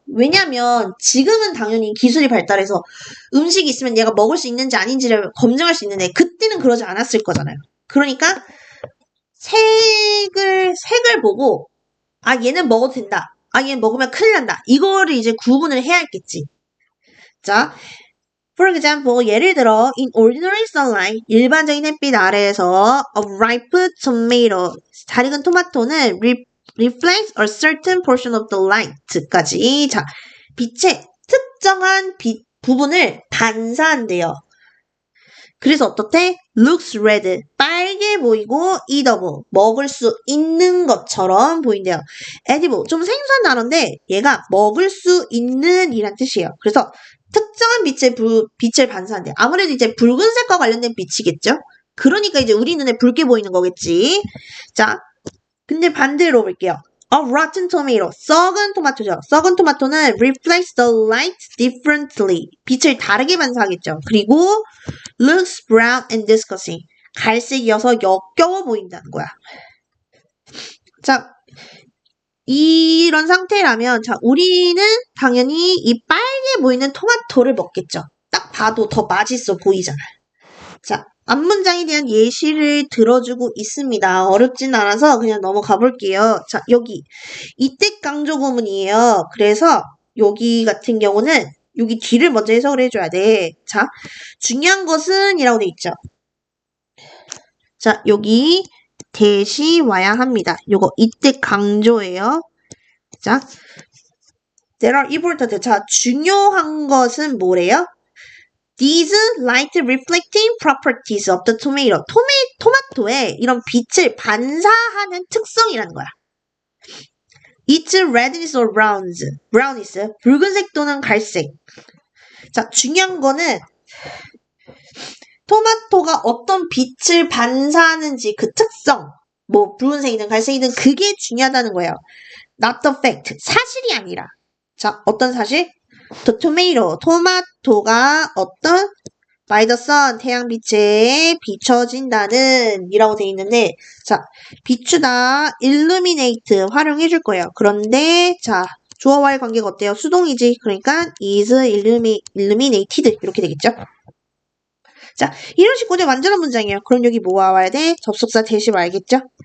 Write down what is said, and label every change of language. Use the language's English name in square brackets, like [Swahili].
[Korean] 왜냐면 지금은 당연히 기술이 발달해서 음식이 있으면 얘가 먹을 수 있는지 아닌지를 검증할 수 있는데 그때는 그러지 않았을 거잖아요. 그러니까 색을 보고 아 얘는 먹어도 된다. 아 얘는 먹으면 큰일 난다. 이거를 이제 구분을 해야 했겠지. [English] 자, for example, [Korean] 예를 들어 [English] in ordinary sunlight, [Korean] 일반적인 햇빛 아래에서 [English] a ripe tomato, [Korean] 잘 익은 토마토는 [English] reflects a certain portion of the light까지. [Korean] 자, 빛의 특정한 빛 부분을 반사한대요. 그래서 어떻대? [English] looks red, [Korean] 빨개 보이고 eatable, 먹을 수 있는 것처럼 보인대요. edible, 좀 생소한 단어인데 얘가 먹을 수 있는 이란 뜻이에요. 그래서 특정한 빛을 반사한대요. 아무래도 이제 붉은색과 관련된 빛이겠죠? 그러니까 이제 우리 눈에 붉게 보이는 거겠지. 자, 근데 반대로 볼게요. [English] A rotten tomato, [Korean] 썩은 토마토죠. 썩은 토마토는 [English] reflects the light differently. [Korean] 빛을 다르게 반사하겠죠. [English] 그리고 looks brown and disgusting. [Korean] 갈색이어서 역겨워 보인다는 거야. 자, 이런 상태라면 자, 우리는 당연히 이 빨개 보이는 토마토를 먹겠죠. 딱 봐도 더 맛있어 보이잖아요. 자, 앞문장에 대한 예시를 들어주고 있습니다. 어렵진 않아서 그냥 넘어가 볼게요. 자, 여기 이때 강조 구문이에요. 그래서 여기 같은 경우는 여기 뒤를 먼저 해석을 해줘야 돼. 자, 중요한 것은 이라고 돼 있죠. 자, 여기 대시 와야 합니다. 요거 이때 강조예요. 자, [English] there are important. [Korean] 자, 중요한 것은 뭐래요? [English] These light reflecting properties of the tomato. [Korean] 토마토의 이런 빛을 반사하는 특성이라는 거야. [English] It's redness or brownness. [Korean] 붉은색 또는 갈색. 자, 중요한 거는 토마토가 어떤 빛을 반사하는지 그 특성, 뭐 붉은색이든 갈색이든 그게 중요하다는 거예요. [English] Not the fact. [Korean] 사실이 아니라. 자, 어떤 사실? [English] The tomato. [Korean] 토마토가 어떤 [English] by the sun. [Korean] 태양빛에 비춰진다는 이라고 되어 있는데 자, 비추다 illuminate 활용해 줄 거예요. 그런데 자, 주어와의 관계가 어때요? 수동이지. 그러니까 is illuminated 이렇게 되겠죠. 자, 이런 식구의 완전한 문장이에요. 그럼 여기 뭐가 와야 돼? 접속사 대시 와야겠죠?